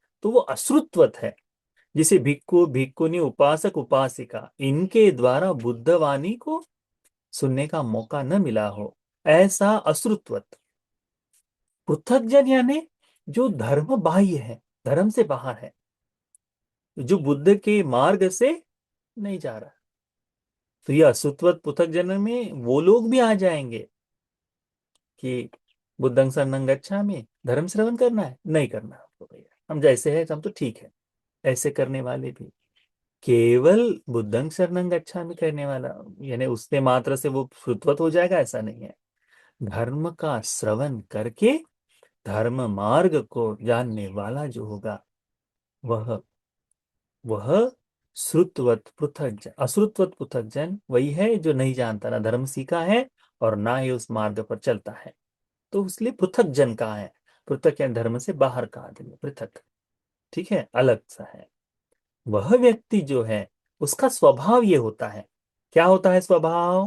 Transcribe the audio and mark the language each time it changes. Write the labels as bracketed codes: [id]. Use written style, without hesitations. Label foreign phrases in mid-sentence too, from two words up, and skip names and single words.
[hi] तो वो अश्रुतवत है, जिसे भिक्खु भिक्खुनी उपासक उपासिका इनके द्वारा बुद्धवाणी को सुनने का मौका न मिला हो, ऐसा अश्रुतवत। पृथकजन यानी जो धर्म बाह्य है, धर्म से बाहर है, जो बुद्ध के मार्ग से नहीं जा रहा। तो ये अश्रुतवत पृथकजन में वो लोग भी आ जाएंगे कि [pi] बुद्धं शरणं गच्छामि, [hi] धर्म श्रवण करना है, नहीं करना आपको भैया, हम जैसे हैं हम तो ठीक है। ऐसे करने वाले भी, केवल [pi] बुद्धं शरणं गच्छामि [hi] करने वाला यानी उसने मात्र से वो श्रुतवत हो जाएगा, ऐसा नहीं है। धर्म का श्रवण करके धर्म मार्ग को जानने वाला जो होगा, वह वह श्रुतवत पृथक, अश्रुतवत पृथक जन वही है जो नहीं जानता, ना धर्म सीखा है और ना ही उस मार्ग पर चलता है। तो इसलिए पृथक जन कहा है। पृथक या धर्म से बाहर का आदमी, पृथक। ठीक है, अलग सा है। वह व्यक्ति जो है उसका स्वभाव ये होता है। क्या होता है स्वभाव?